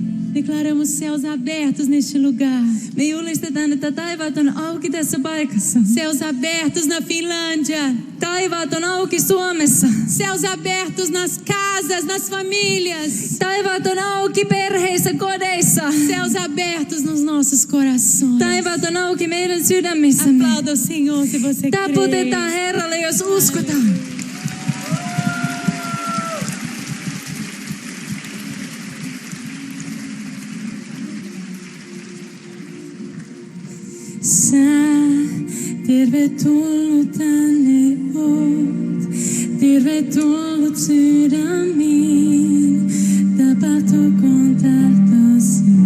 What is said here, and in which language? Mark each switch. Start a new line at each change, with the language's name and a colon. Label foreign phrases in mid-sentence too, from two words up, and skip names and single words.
Portuguese: Declaramos céus abertos neste lugar.
Finnish: Me julistetaan, että taivaat on auki tässä paikassa.
Portuguese: Céus abertos na Finlândia.
Finnish: Taivaat on auki Suomessa.
Portuguese: Céus abertos nas casas, nas famílias.
Finnish: Taivaat on auki perheissä, kodeissa.
Portuguese: Céus abertos nos nossos corações.
Finnish: Taivaat on auki meidän sydämissämme.
Portuguese: Aplauda o Senhor se você crê.
Finnish: Taputetaan Herralle, jos uskotaan. Sä tervetullut tänne oot, tervetullut sydämiin, tapahtukoon tahtosi.